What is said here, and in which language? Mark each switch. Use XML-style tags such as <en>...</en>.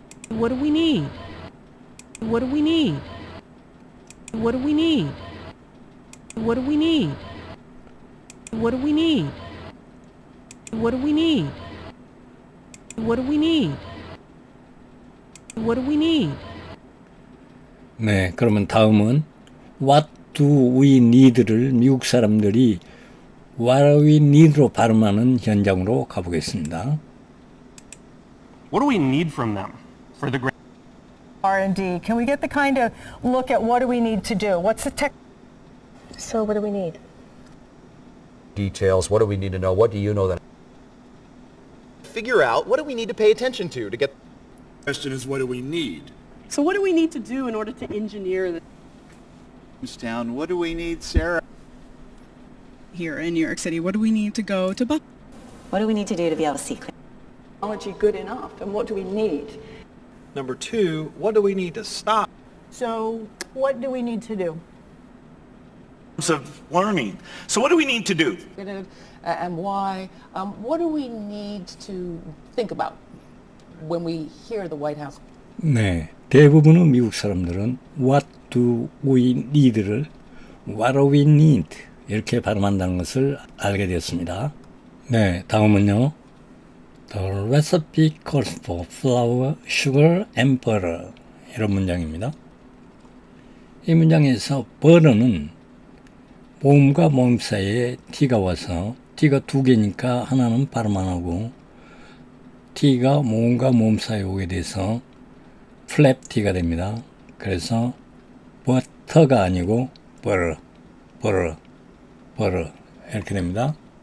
<en>What do we need? What do we need? What do we need? What do we need? What do we need? What do we need? What do we need? What do we need?</en> <ko>네, 그러면 다음은</ko> <en>What do we need</en> <ko>를 미국 사람들이 What do we need로 발음하는 현장으로 가보겠습니다.</ko> <en>What do we need from them for the R&D? Can we get the kind of look at what do we need to do? What's the tech? So what do we need? Details. What do we need to know? What do you know that? Figure out what do we need to pay attention to get... The question is, what do we need? So what do we need to do in order to engineer the... Town, what do we need, Sarah? Here in New York City, what do we need to go to Buck? What do we need to do to be able to see? Technology good enough, and what do we need? Number two, what do we need to stop? So what do we need to do? Of learning. So what do we need to do? And why? What do we need to think about when we hear the White House?</en> <ko>네, 대부분의 미국 사람들은</ko> <en>What do we need</en> <ko>를 What do we need 이렇게 발음한다는 것을 알게 되었습니다. 네, 다음은요.</ko> <en>The recipe calls for flour, sugar, and butter.</en> <ko>이런 문장입니다. 이 문장에서 butter는 모음과 모음 사이에 t가 와서 t가 두 개니까 하나는 발음 안 하고 t가 모음과 모음 사이에 오게 돼서 flap t가 됩니다. 그래서 butter가 아니고 butter, butter, butter 이렇게 됩니다.</ko>